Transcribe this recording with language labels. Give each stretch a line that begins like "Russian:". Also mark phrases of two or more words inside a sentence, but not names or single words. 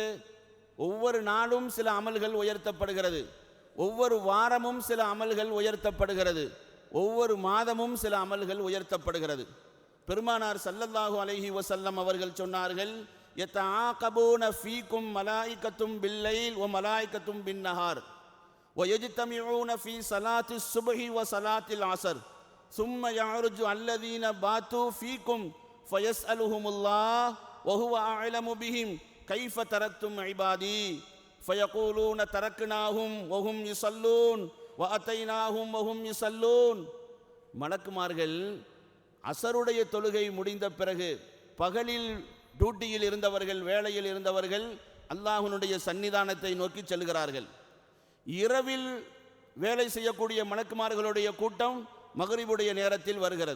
Tamil: ஒவ்வொரு நாளும் சில அமல்கள் உயர்த்தப்படுகிறது, ஒவ்வொரு வாரமும் சில அமல்கள் உயர்த்தப்படுகிறது, ஒவ்வொரு மாதமும் சில அமல்கள் உயர்த்தப்படுகிறது.
Arabic: பெருமானார் صلى الله عليه وسلم
Tamil: அவர்கள் சொன்னார்கள்,
Arabic: يتعاقبون فيكم ملائكة بالليل وملائكة بالنهار ويجتمعون في صلاة الصبح وصلاة العصر ثم يعرج الذين باتوا فيكم فيسألهمullah وهو أعلم بهم كيف تركتم عبادي فيقولون تركناهم وهم يصلون وأتيناهم وهم يصلون.
Tamil: மலக்குமார்கள் அசருடைய தொழுகை முடிந்த பிறகு பகலில் டியூட்டியில் இருந்தவர்கள், வேலையில் இருந்தவர்கள் அல்லாஹ்வினுடைய சன்னிதானத்தை நோக்கி செல்கிறார்கள். இரவில் வேலை செய்யக்கூடிய மலக்குமார்களுடைய கூட்டம் மக்ரிபுடைய நேரத்தில் வருகிறது.